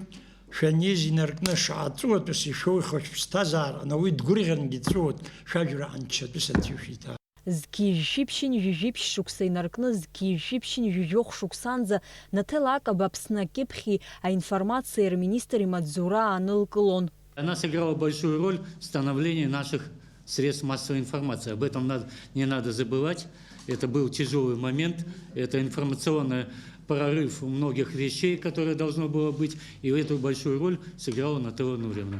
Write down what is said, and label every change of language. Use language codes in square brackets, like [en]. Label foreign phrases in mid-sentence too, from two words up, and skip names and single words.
[ab] Шәаниз инаркны шаҟа-ҵуатәыс ишәоухьоу шәԥсҭазаара, уи дгәырӷьангьы дҵәуот, шәажәра анчатәыс анцәа ишәиҭа. Зқьи-жәиԥшьын жәиԥшь шықәса инаркны зқьи-жәиԥшьын жәижәох шықәсанӡа Наҭел Акаба Аԥсны акьыԥхьи аинформациа министр имаҵзура аанылкылон. [ru] Она сыграла большую роль в становлении наших средств массовой информации. Об этом не надо забывать. Это был тяжелый момент, это информационный прорыв многих вещей, которые должно было быть, и эту большую роль сыграла Нателла Нуриевна.